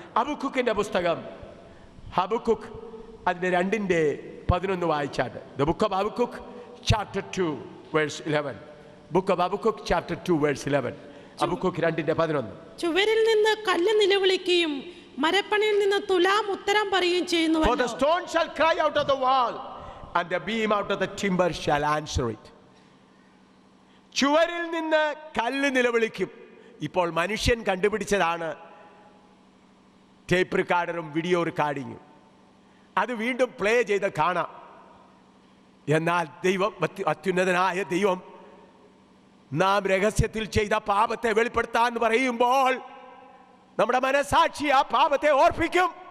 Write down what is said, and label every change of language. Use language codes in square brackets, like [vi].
[ml] ഹബക്കൂക്കിൻ്റെ പുസ്തകം, ഹബക്കൂക്ക് അതിൻ്റെ 2:11 വായിച്ചാട്ട്. [en] The book of Habakkuk chapter 2 verse 11. Book of Habakkuk chapter 2 verse 11. Habakkuk 2:11. [ml] ചുവരിൽ നിന്ന് കല്ല് നിലവിളിക്കുകയും മരപ്പണിയിൽ നിന്ന് തുലാം ഉത്തരം പറയുകയും ചെയ്യുന്നു. [en] For the stone shall cry out of the wall and the beam out of the timber shall answer it. [ml] ചുവരിൽ നിന്ന് കല്ല് നിലവിളിക്കും. ഇപ്പോൾ മനുഷ്യൻ കണ്ടുപിടിച്ചതാണ് ടേപ്പ് റെക്കോർഡറും വീഡിയോ റെക്കോർഡിങ്ങും. അത് വീണ്ടും പ്ലേ ചെയ്ത് കാണാം. എന്നാൽ ദൈവം, അത്യുന്നതനായ ദൈവം നാം രഹസ്യത്തിൽ ചെയ്ത പാപത്തെ വെളിപ്പെടുത്താൻ പറയുമ്പോൾ നമ്മുടെ മനസാക്ഷി ആ പാപത്തെ ഓർപ്പിക്കും.